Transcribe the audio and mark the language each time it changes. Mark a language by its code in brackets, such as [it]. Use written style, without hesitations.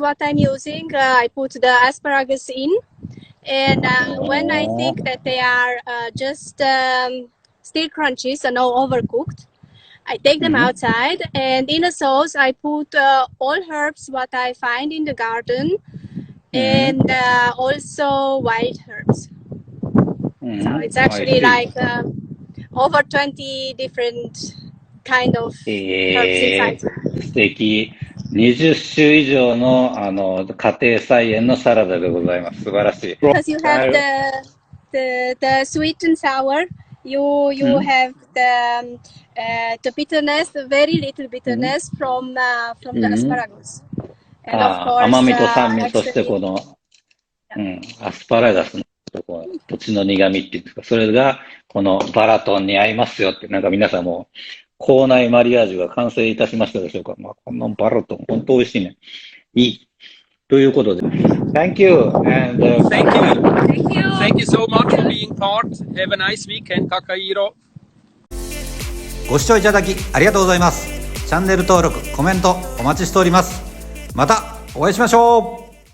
[en] What I'm using, I put the asparagus in, and when I think that they are just still crunchy, so no overcooked, I take them outside, and in a sauce I put all herbs what I find in the garden, and also wild herbs. So it's actually like over 20 different kind of herbs inside. [ja] 素敵。 20種以上の、家庭菜園のサラダでございます。素晴らしい。 [en] Because you have the sweet and sour, you have the bitterness, very little bitterness from the asparagus. And of course, [ja] 甘みと酸味、そしてこの、アスパラガスの土地の苦味っていうんですか、それがこのバラトンに合いますよって、なんか皆さんも校内マリアージュが完成いたしましたでしょうか。まあ、このバラトン、本当美味しいね。いい。ということで、 [en] Thank you and thank you. Thank you so much for being part. Have a nice weekend, Takahiro. [ja] ご視聴いただきありがとうございます。チャンネル登録、コメントお待ちしております。またお会いしましょう。